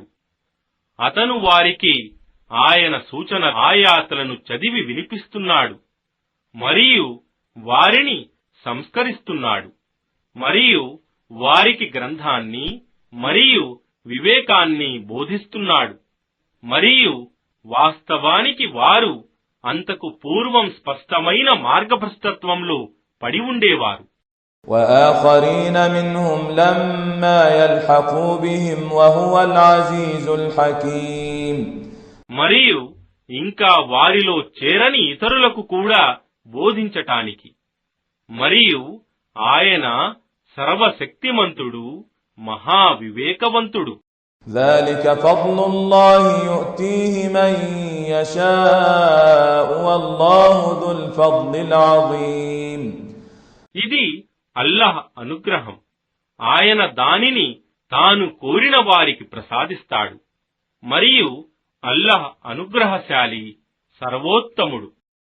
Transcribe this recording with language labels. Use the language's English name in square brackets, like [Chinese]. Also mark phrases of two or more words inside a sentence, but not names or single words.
[Telugu] అతను వారికి ఆయన సూచన ఆయాతులను చదివి వినిపిస్తున్నాడు మరియు వారిని సంస్కరిస్తున్నాడు మరియు వారికి గ్రంథాన్ని మరియు వివేకాన్ని బోధిస్తున్నాడు మరియు వాస్తవానికి వారు అంతకు పూర్వం స్పష్టమైన మార్గభ్రష్టత్వంలో పడి ఉండేవారు. [Arabic] وآخرين منهم لما يلحقوا بهم وهو العزيز الحكيم. [Telugu] మరియు ఇంకా వారిలో చేరని ఇతరులకు కూడా బోధించటానికి మరియు ఆయన సర్వశక్తిమంతుడు, మహావివేకవంతుడు. [Arabic] ذلك فضل الله يؤتيه من يشاء والله ذو الفضل العظيم. [Telugu] ఇది అల్లాహ్ అనుగ్రహం. ఆయన దానిని తాను కోరిన వారికి ప్రసాదిస్తాడు మరియు అల్లాహ్ అనుగ్రహశాలి, సర్వోత్తముడు.